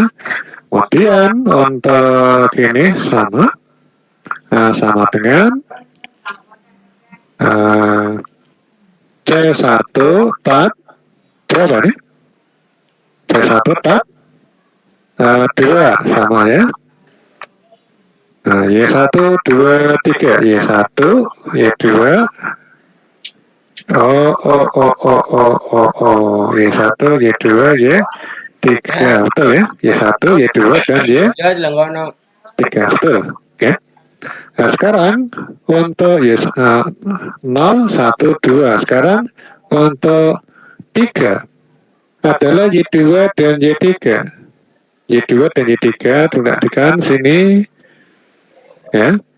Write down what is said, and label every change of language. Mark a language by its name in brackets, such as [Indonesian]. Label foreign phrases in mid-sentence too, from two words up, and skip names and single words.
[Indonesian] Kemudian untuk ini sama dengan C1 tab berapa nih? C1 tab 2 sama ya. Y1, 2, 3, Y1, Y2, Y1, Y2, Y3, betul ya, Y1, Y2, dan Y3, betul, oke. Nah sekarang untuk Y0, 1, 2, sekarang untuk 3 adalah Y2 dan Y3. Y2 dan Y3 tunjukkan sini ya.